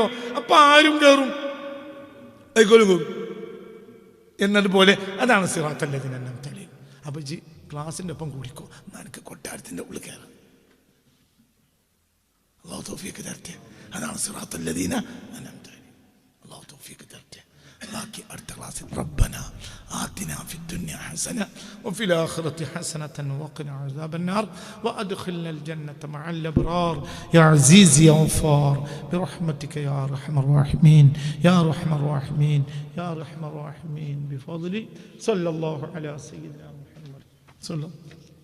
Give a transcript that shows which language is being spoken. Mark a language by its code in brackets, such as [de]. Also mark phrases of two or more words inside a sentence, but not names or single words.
[ml] അപ്പൊ ആരും കയറും, വൈക്കോലും കയറും എന്നതുപോലെ. അതാണ് [ar] صراط الذين أنعمت عليهم. [ml] അപ്പൊ ഗ്ലാസിൻ്റെ ഒപ്പം കൂടിക്കോ, നിനക്ക് കൊട്ടാരത്തിൻ്റെ ഉള്ളിൽ കയറാം. അല്ലാഹു തൗഫീഖ് തരട്ടെ. അതാണ് [ar] صراط الذين أنعمت عليهم. [ml] അല്ലാഹു തൗഫീഖ് തരട്ടെ. ബാക്കി അടുത്ത ക്ലാസ്സിൽ [ar] ربنا آتنا في الدنيا حسنة وفي الآخرة حسنة وقنا عذاب النار وأدخلنا الجنة مع الأبرار يا عزيز يا غفار برحمتك يا أرحم الراحمين يا أرحم الراحمين يا أرحم الراحمين بفضل صلى الله على سيدنا محمد صلى الله